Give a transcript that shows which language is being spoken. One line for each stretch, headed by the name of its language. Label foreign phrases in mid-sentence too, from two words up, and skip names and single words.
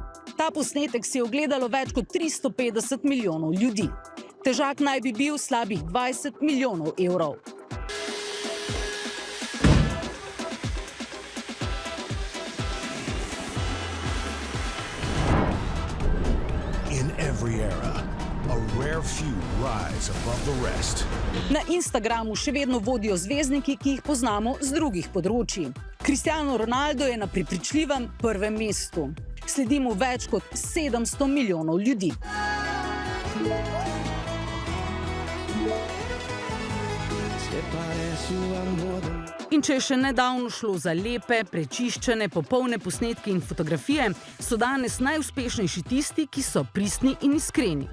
Slovenian: Ta posnetek si je ogledalo več kot 350 milijonov ljudi. Težak naj bi bil slabih €20 milijonov.
English: In every era, a rare few rise above the rest.
Slovenian: Na Instagramu še vedno vodijo zvezdniki, ki jih poznamo z drugih področji. Cristiano Ronaldo je na prepričljivem prvem mestu. Sledi mu več kot 700 milijonov ljudi. In če je še nedavno šlo za lepe, prečiščene, popolne posnetke in fotografije, so danes najuspešnejši tisti, ki so pristni in iskreni.